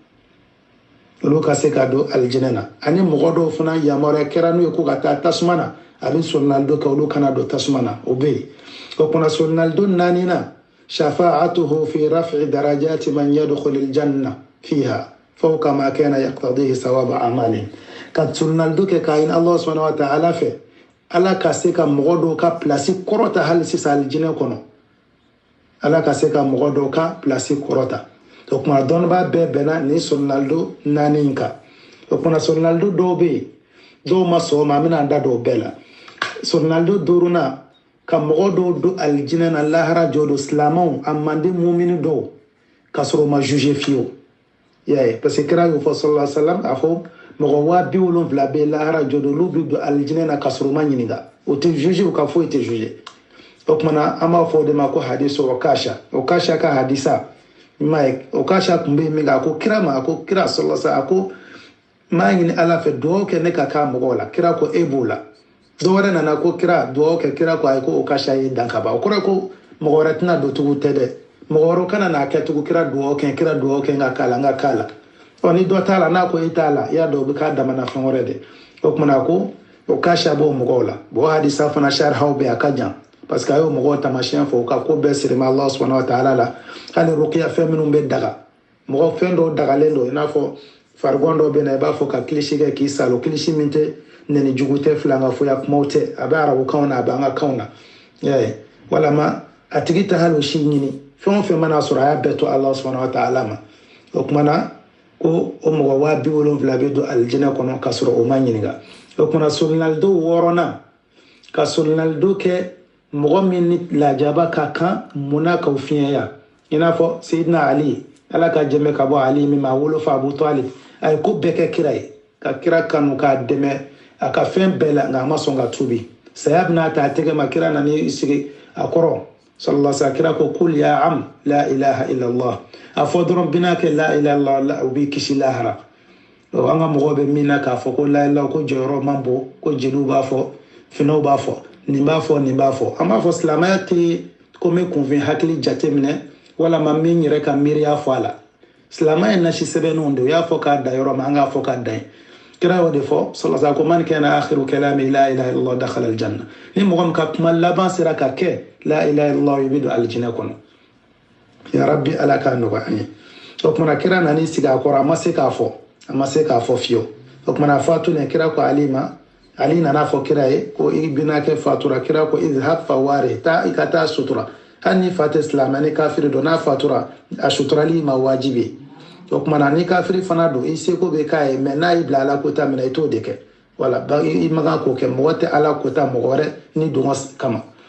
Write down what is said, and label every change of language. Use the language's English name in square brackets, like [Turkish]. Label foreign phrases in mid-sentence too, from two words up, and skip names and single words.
[Bambara] na ani mɔgɔ dɔw fana yamaruya kɛra n'u ye ko ka taa tasuma na a bɛ sunnalido kɛ olu kana don tasuma na o bɛ yen o kumana sunnalido naaninan [Arabic] شفاعته في رفع درجات من يدخل الجنة فيها فوق ما كان يقتضيه ثواب أعماله قد سنالدوك كاين الله سبحانه وتعالى في [Bambara] ala ka se ka mɔgɔ dɔw ka place kɔrɔta hali sisan alijinɛ kɔnɔ ala ka se ka mɔgɔ dɔw ka place kɔrɔta o kuma dɔnnibaa bɛɛ bɛnna ni sunnalido naani in kan o kuma sunnalido dɔw bɛ yen dɔw ma sɔn o ma an bɛna an da dɔw bɛɛ la sunnalido duurunan ka mɔgɔ dɔw don alijinɛ na lahara jɔ don silamɛw a man di mumini dɔw ka sɔrɔ u ma juge fiyewu i y'a ye [French] parce que [Bambara] kira y'o fɔ [Arabic] صلى الله عليه وسلم [Bambara] a fɔ mɔgɔ 70,000 bɛ lahara jɔ don olu bɛ don alijinɛ na ka sɔrɔ u ma ɲininka o tɛ juge u ka foyi tɛ juge o kumana an b'a fɔ o de ma ko hadisu okasha ka hadisa i m'a ye okasha tun bɛ yen min kan a ko kira ma a ko kira [Arabic] صلى الله عليه وسلم [Bambara] a ko n b'a ɲini ala fɛ dugawu kɛ ne ka k'a mɔgɔw la kira ko e b'o la do wɛrɛ nana ko kira duwawu kɛ kira ko ayi ko o ka sa ye dan ka ban o kɔrɔ ko mɔgɔ wɛrɛ tɛna don tugu tɛ dɛ mɔgɔ wɛrɛ kana n'a kɛ tugu kira duwawu kɛ n ka k'a la n ka k'a la ni dɔ t'a la n'a ko i t'a la i y'a dɔn o bɛ k'a damana fɛn wɛrɛ de o kumana ko o ka sa b'o mɔgɔw la o hadisa fana sarihaw bɛ a ka jan [French] parce que [Bambara] a y'o mɔgɔw taamasiyɛn fɔ o ka ko bɛɛ sirima [Arabic] الله سبحانه وتعالى [Bambara] la hali rukiya fɛn minnu bɛ daga mɔgɔ fɛn dɔw dagalen don i n'a fɔ farigɔn dɔw bɛ na i b'a fɔ ka kilisi kɛ k'i salo kilisi min tɛ nɛni jugu tɛ filankafoya kumaw tɛ a bɛ arabukanw na a bɛ an ka kanw na walama a tigi tɛ hali o si ɲini fɛn o fɛn mana sɔrɔ a y'a bɛɛ to [Arabic] الله سبحانه وتعالى [Bambara] ma o kumana ko o mɔgɔ 70,000 bɛ don alijinɛ kɔnɔ ka sɔrɔ o ma ɲininka o kumana solinalido 6nan ka solinalido kɛ mɔgɔ min ni lajaba ka kan munna k'o fiɲɛya i n'a fɔ Seydina Ali ala ka jɛmɛ ka bɔ Ali min ma wolofa Abu Talib a ye ko bɛɛ kɛ kira ye ka kira kanu k'a dɛmɛ a ka fɛn bɛɛ la nka a ma sɔn ka tuubi saya bɛna ta a tɛgɛ ma kira nan'i sigi a kɔrɔ [Arabic] صلى الله عليه [Bambara] kira ko [Arabic] قل يا عم لا إله إلا الله [Bambara] a fɔ dɔrɔn bina kɛ [Arabic] لا إله إلا الله [Bambara] o b'i kisi lahara an ka mɔgɔw bɛ min na k'a fɔ ko [Arabic] لا إله [Bambara] ko jɔyɔrɔ man bon ko jeliw b'a fɔ finɛw b'a fɔ nin b'a fɔ nin b'a fɔ an b'a fɔ silamɛya tɛ ko n bɛ kunfin hakili jate minɛ walama min yɛrɛ ka miiriya fɔ a la silamɛya ye nasi sɛbɛnninw de o y'a fɔ k'a da yɔrɔ min an k'a fɔ k'a da yen kira y'o de fɔ sallallahu ko [Arabic] من كان آخر كلامه لا إله إلا الله دخل الجنة [Bambara] ni mɔgɔ min ka kuma laban sera ka kɛ [Arabic] لا إله إلا الله [Bambara] i bɛ don alijinɛ kɔnɔ [Arabic] يا رب [Bambara] ala k'a nɔgɔya an ye o kumana kira nan'i sigi a kɔrɔ a ma se k'a fɔ fiyewu o kumana fatulen kira ko Ali ma Ali nana fɔ kira ye ko i bina kɛ fatura kira ko [Arabic] اذهب فواره [Bambara] taa i ka taa sutura hali ni fa tɛ silamɛ ni kafiri don n'a fatura a suturali ma wajibi o kumana ni kafiri fana don i seko bɛ k'a ye mɛ n'a y'i bila ala kota minɛ i t'o de kɛ wala i ma kan k'o kɛ mɔgɔ tɛ ala kota mɔgɔ wɛrɛ ni dɔngɔ kama